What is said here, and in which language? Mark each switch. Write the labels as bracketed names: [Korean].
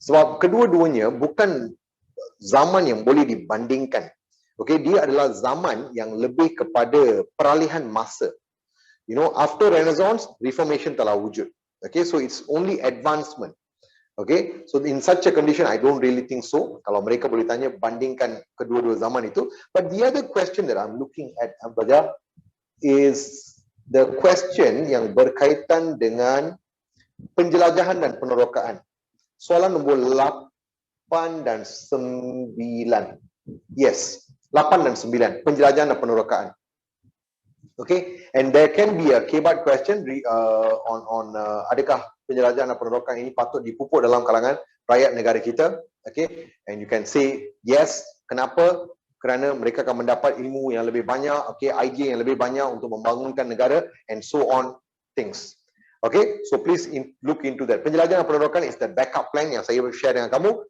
[Malay] Sebab kedua-duanya bukan zaman yang boleh dibandingkan. Okay, dia adalah zaman yang lebih kepada peralihan masa. [English] You know, after Renaissance, Reformation telah wujud. Okay, so it's only advancement. Okay, so in such a condition, I don't really think so. [Malay] Kalau mereka boleh tanya, bandingkan kedua-dua zaman itu. [English] But the other question that I'm looking at, Abdullah, is the question [Malay] yang berkaitan dengan penjelajahan dan penerokaan. Soalan nombor 8 dan 9. Yes, 8 dan 9, penjelajahan dan penerokaan. [English] Okay, and there can be a kebat question on [Malay] adakah penjelajahan dan penerokaan ini patut dipupuk dalam kalangan rakyat negara kita. [English] Okay, and you can say yes. [Malay] Kenapa? Kerana mereka akan mendapat ilmu yang lebih banyak, okay, idea yang lebih banyak untuk membangunkan negara [English] and so on things. Okay, so please look into that. [Malay] Penjelajahan dan penerokaan [English] is the backup plan [Malay] yang saya share dengan kamu.